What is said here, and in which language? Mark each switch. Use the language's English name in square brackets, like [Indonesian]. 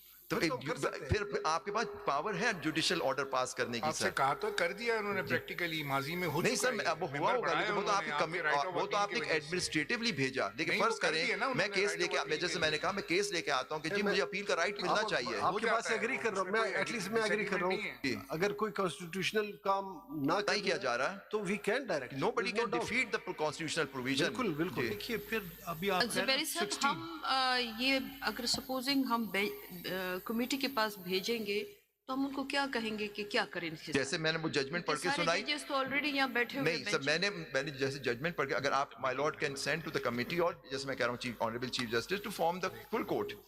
[Urdu] تو پھر آپ کے پاس پاور ہے جوڈیشل آرڈر پاس کرنے کی. آپ سے کہا تو کر دیا انہوں نے پریکٹیکلی ماضی میں ہو. نہیں سر اب ہوا ہوگا لیکن وہ تو آپ نے ایڈمنسٹریٹولی بھیجا. لیکن فرض کریں میں کیس لے کے جیسے میں نے کہا میں کیس لے کے آتا ہوں کہ جی مجھے اپیل کا رائٹ ملنا چاہیے. آپ کی بات سے ایگری کر رہا ہوں میں, [English] at least [Urdu] میں ایگری کر رہا ہوں. اگر کوئی کانسٹیٹیوشنل کام نہ کیا جا رہا ہے [English] تو we can direct. Nobody can defeat the constitutional provision. [Urdu] بالکل بالکل. دیکھیے پھر ابھی آپ زبیر صاحب ہم یہ اگر سپوزنگ ہم کمیٹی کے پاس بھیجیں گے تو ہم ان کو کیا کہیں گے کہ کیا کریں. جیسے میں نے وہ ججمنٹ پڑھ کے سنائی تو آلریڈی یہاں بیٹھے ہوئے. نہیں سر میں نے جیسے ججمنٹ پڑھ کے اگر آپ [English] my lord can send to the committee [Urdu] اور جیسے میں کہہ رہا ہوں [English] Honourable chief justice to form the full court.